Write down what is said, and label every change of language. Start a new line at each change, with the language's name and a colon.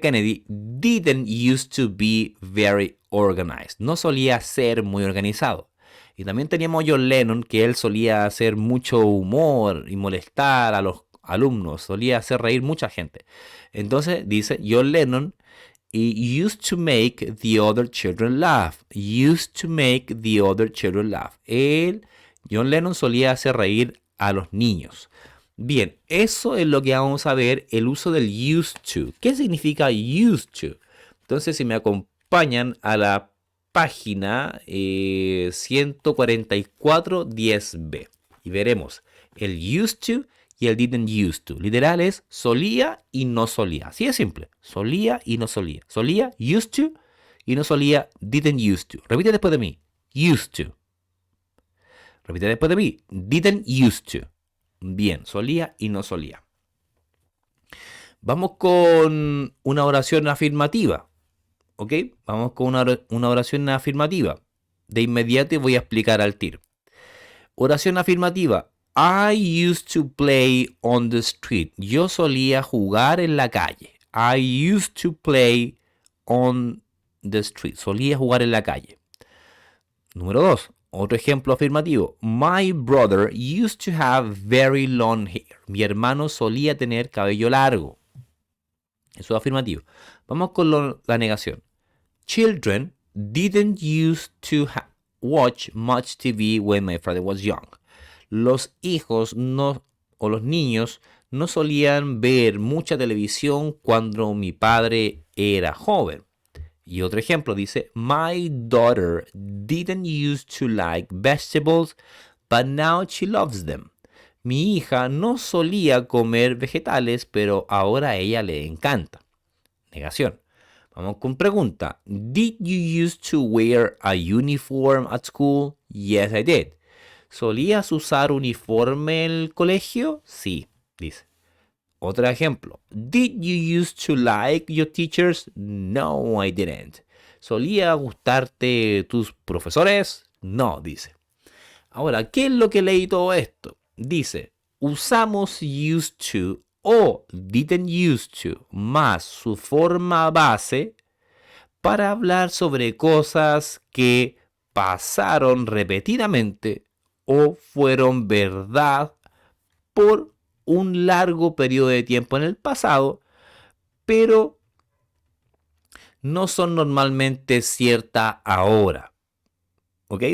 English: Kennedy didn't used to be very organized.
Spanish: No solía ser muy organizado. Y también teníamos a John Lennon, que él solía hacer mucho humor y molestar a los alumnos. Solía hacer reír mucha gente. Entonces dice, John Lennon
English: y used to make the other children laugh. Used to make the other children laugh.
Spanish: John Lennon solía hacer reír a los niños. Bien, eso es lo que vamos a ver, el uso del used to. ¿Qué significa
English: used to?
Spanish: Entonces, si me acompañan a la página 144.10b y veremos el used to y el
English: didn't used to.
Spanish: Literal es solía y no solía. Así de simple. Solía y no solía. Solía,
English: used to,
Spanish: y no solía,
English: didn't used to.
Spanish: Repite después de mí. Used to. Repite después de mí.
English: Didn't used to.
Spanish: Bien, solía y no solía. Vamos con una oración afirmativa. ¿Ok? Vamos con una oración afirmativa. De inmediato voy a explicar al tiro. Oración afirmativa.
English: I used to play on the street.
Spanish: Yo solía jugar en la calle.
English: I used to play on the street.
Spanish: Solía jugar en la calle. Número 2. Otro ejemplo afirmativo.
English: My brother used to have very long hair.
Spanish: Mi hermano solía tener cabello largo. Eso es afirmativo. Vamos con la negación.
English: Children didn't used to watch much TV when my father was young.
Spanish: Los hijos o los niños no solían ver mucha televisión cuando mi padre era joven. Y otro ejemplo dice,
English: my daughter didn't used to like vegetables, but now she loves them.
Spanish: Mi hija no solía comer vegetales, pero ahora a ella le encanta. Negación. Vamos con pregunta.
English: Did you used to wear a uniform at school? Yes, I did.
Spanish: ¿Solías usar uniforme en el colegio? Sí, dice. Otro ejemplo.
English: Did you used to like your teachers? No, I didn't.
Spanish: ¿Solía gustarte tus profesores? No, dice. Ahora, ¿qué es lo que leí todo esto? Dice, usamos
English: used to
Spanish: o
English: didn't used to
Spanish: más su forma base para hablar sobre cosas que pasaron repetidamente o fueron verdad por un largo periodo de tiempo en el pasado, pero no son normalmente ciertas ahora. ¿Ok?